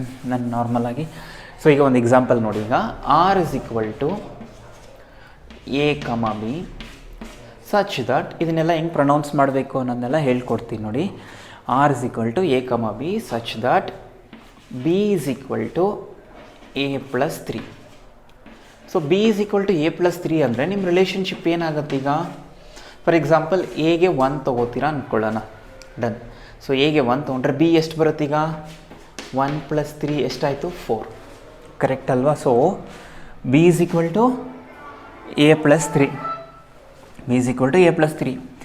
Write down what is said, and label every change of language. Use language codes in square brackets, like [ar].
[kn] ನಾನು ನಾರ್ಮಲಾಗಿ ಸೊ ಈಗ ಒಂದು ಎಕ್ಸಾಂಪಲ್ ನೋಡಿ. ಈಗ [en] R is equal to A, B such that [kn] ಇದನ್ನೆಲ್ಲ ಹೆಂಗೆ ಪ್ರೊನೌನ್ಸ್ ಮಾಡಬೇಕು ಅನ್ನೋದನ್ನೆಲ್ಲ ಹೇಳ್ಕೊಡ್ತೀನಿ ನೋಡಿ. [en] R is equal to A, B such that B is equal to A plus 3. [kn] So [en] B is equal to A plus 3 [kn] ಅಂದರೆ ನಿಮ್ಮ ರಿಲೇಷನ್ಶಿಪ್ ಏನಾಗುತ್ತೆ? ಈಗ ಫಾರ್ ಎಕ್ಸಾಂಪಲ್ ಎಗೆ 1 ತೊಗೋತೀರಾ ಅಂದ್ಕೊಳ್ಳೋಣ, ಡನ್. ಸೊ ಎಗೆ 1 ತೊಗೊಂಡ್ರೆ ಬಿ ಎಷ್ಟು ಬರುತ್ತೆ ಈಗ 1 + 3 ಎಷ್ಟಾಯಿತು 4 ಕರೆಕ್ಟ್ ಅಲ್ವಾ. [en] So B is equal to A plus 3 B is equal to A plus 3.